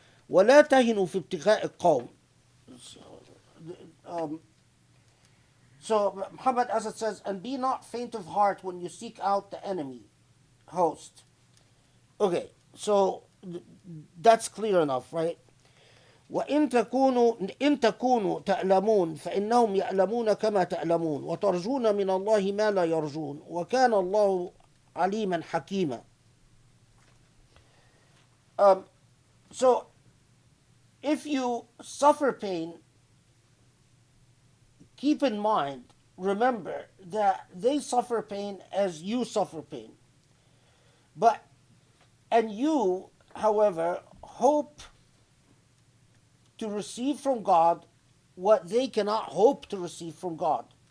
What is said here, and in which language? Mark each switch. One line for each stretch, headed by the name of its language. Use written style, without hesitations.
Arabic: وَلَا تَهِنُوا فِي ابْتِغَاءِ الْقَوْمِ.
English: So Muhammad, as it says, and be not faint of heart when you seek out the enemy host. Okay, so that's clear enough, right?
Arabic: وإن تكونوا تعلمون فإنهم يعلمون كما تعلمون وترجون من الله ما لا يرجون وكان الله عليما حكيما.
English: So if you suffer pain, keep in mind, remember that they suffer pain as you suffer pain. And you, however, hope to receive from God what they cannot hope to receive from God.